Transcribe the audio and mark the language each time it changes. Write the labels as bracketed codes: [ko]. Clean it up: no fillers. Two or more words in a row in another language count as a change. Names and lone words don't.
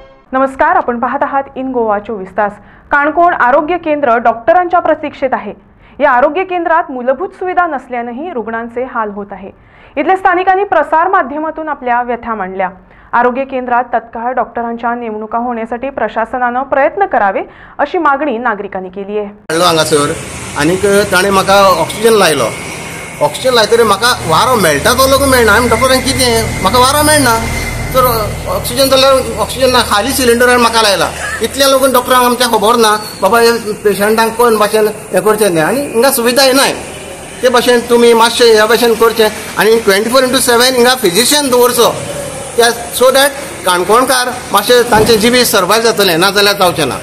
[mr] नमस्कार, आपण पाहत आहात इन गोवा 24 तास। काणकोण आरोग्य केंद्र डॉक्टरांच्या प्रतीक्षेत आहे। या आरोग्य केंद्रात मूलभूत सुविधा नसल्यानेही रुग्णांचे हाल होत आहे। इथल्या स्थानिकांनी प्रसार माध्यमातून आपल्या व्यथा मांडल्या। आरोग्य केंद्रात तत्काळ डॉक्टरांच्या नेमणुका होण्यासाठी प्रशासनाने प्रयत्न करावे अशी मागणी नागरिकांनी केली आहे। [kok] हांगासर आनीक ताणें म्हाका ऑक्सिजन लायलो। ऑक्सिजन लायतरी म्हाका वारो मेळटा तो लोक मेळना। हांवें डॉक्टरांक कितें म्हाका वारो मेळना तर ऑक्सिजन जाल्यार ऑक्सिजन ना, खाली सिलिंडर म्हाका लायला। इतल्या लोक डॉक्टरांक आमच्या खबर ना बाबा पेशंटांक कोण भाशेन हें करचें न्ही आनी हिंगा सुविधा येनाय ते भाशेन तुमी मातशें ह्या भाशेन करचें आनी 24/7 हिंगा फिजिशियन दवरचो त्या [en] so that [kok] काणकोणकार मातशें तांचे जिबी सर्वायव जातलें, ना जाल्यार जावचें ना।